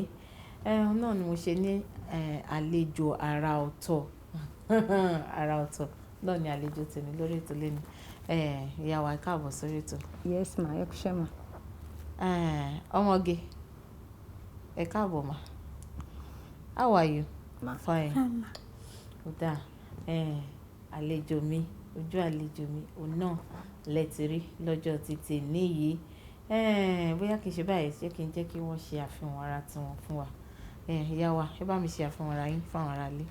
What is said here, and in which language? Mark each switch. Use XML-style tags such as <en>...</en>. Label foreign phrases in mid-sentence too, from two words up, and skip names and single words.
<yo>Náà ni mo ṣe ní àlejò àrà ọ̀tọ̀ àrà ọ̀tọ̀ náà ni àlejò tèmi lórí ètò lénìí. Ìyá wa káàbọ̀ sórí ètò. Yes ma, ẹ kú ṣẹ́ ma. Ọmọge, ẹ káàbọ̀ ma.</yo> <en>How are you?</en> <yo>Ma.</yo> <en>Fine.</en> <yo>Ó dáa. Àlejò mi, ojú àlejò mi, òun náà lẹ ti rí lọ́jọ́ títí níyìí. Bóyá kì í ṣe báyìí, ṣé kí n jẹ́ kí wọ́n ṣe àfihàn ara tiwọn fún wa. Ìyá wa, ẹ bá mi ṣe àfihàn ara yín fún àwọn ará ilé.</yo>